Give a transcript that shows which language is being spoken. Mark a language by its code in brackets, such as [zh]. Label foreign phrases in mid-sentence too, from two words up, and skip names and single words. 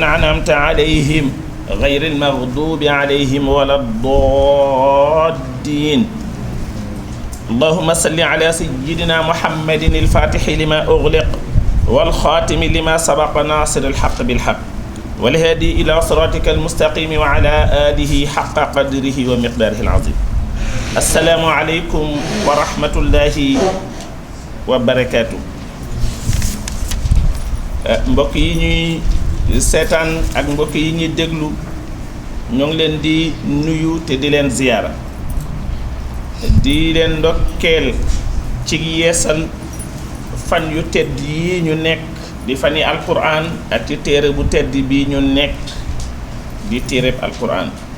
[ar] أنعمت عليهم غير المغضوب عليهم ولا الضالين اللهم صل على سيدنا محمد الفاتح لما أغلق والخاتم لما سبق ناصر الحق بالحق والهادي إلى صراطك المستقيم وعلى آله حق قدره ومقداره العظيم السلام عليكم ورحمة الله وبركاته [wo] mbokk yi ñuy seetaan ak mbokk yi ñuy déglu ñoo ngi leen di nuyu te di leen ziyaara di leen ndokkeel ci yeesal fan yu tedd yi ñu nekk di fani alquran ak ci téere bu tedd bi ñu nekk di téereb alquran